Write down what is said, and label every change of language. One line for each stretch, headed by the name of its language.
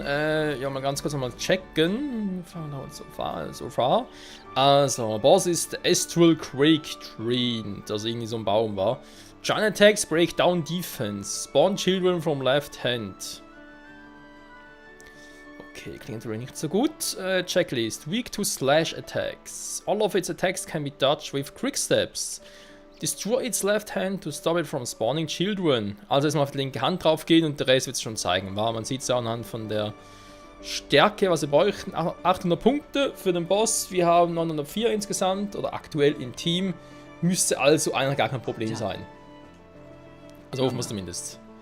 German: Ja, mal ganz kurz nochmal checken.
English: So far.
German: Also, Boss ist Astral Quake Tree. Das irgendwie so ein Baum war.
English: Giant Attacks break down defense. Spawn children from left hand.
German: Okay, klingt natürlich nicht so gut.
English: Checklist. Weak to slash attacks. All of its attacks can be dodged with quick steps. Destroy its left hand to stop it from spawning children.
German: Also erstmal auf die linke Hand drauf gehen und der Rest wird es schon zeigen. Man sieht es ja anhand von der Stärke, was wir bräuchten. 800 Punkte für den Boss. Wir haben 904 insgesamt oder aktuell im Team. Müsste also eigentlich gar kein Problem sein. Also hoffen wir es zumindest.